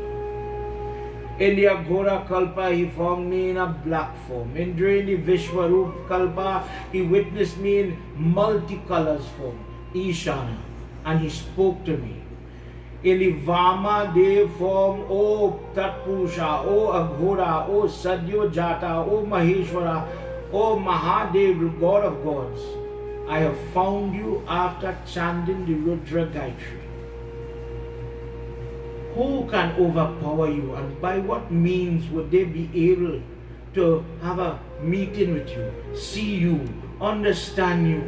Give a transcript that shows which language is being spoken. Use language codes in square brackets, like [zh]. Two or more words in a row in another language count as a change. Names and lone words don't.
[en] In the Aghora Kalpa, he found me in a black form. And during the Vishwarup Kalpa, he witnessed me in multicolors form, Ishana, and he spoke to me. In the Vama Dev form, O Tatpurusha, O Aghora, O Sadyojata, O Maheshwara, O Mahadev, God of gods, I have found you after chanting the Rudra Gayatri. Who can overpower you, and by what means would they be able to have a meeting with you, see you, understand you?